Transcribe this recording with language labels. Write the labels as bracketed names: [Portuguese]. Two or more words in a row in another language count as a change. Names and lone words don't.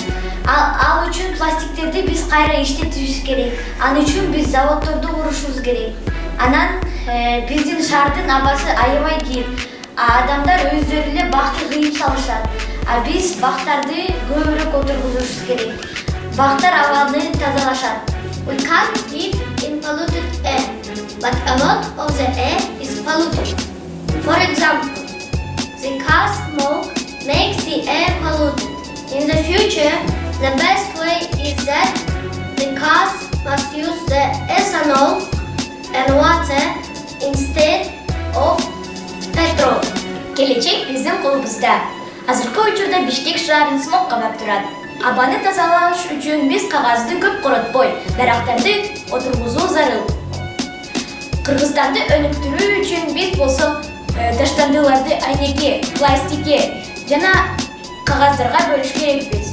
[Kyrgyz] Ал үчүн пластиктерди биз кайра иштетишибиз керек. Ал үчүн биз заводдорду курушубуз керек. Анан биздин шаардын абасы аябай кир. Адамдар өздөрү эле бакты кыйып салышат. А биз бактарды көбүрөөк отургузушубуз керек. Бактар абалды тазалашат. [English] We can't live in polluted air, but a lot of the air is polluted. For example, the car smoke makes the air polluted. In the future, the best way is that the cars must use the ethanol and water instead of petrol. [Kyrgyz] Келечек биздин колубузда. Азыркы учурда Бишкек шаарын смог кабап турат. Абаны тазалаш үчүн биз кагазды көп коротпой, дарактарды отургузуу зарыл. Кыргызстанды өнүктүрүү үчүн биз болсо таштандыларды айнекке, пластикке жана кагаздарга бөлүш керекпиз.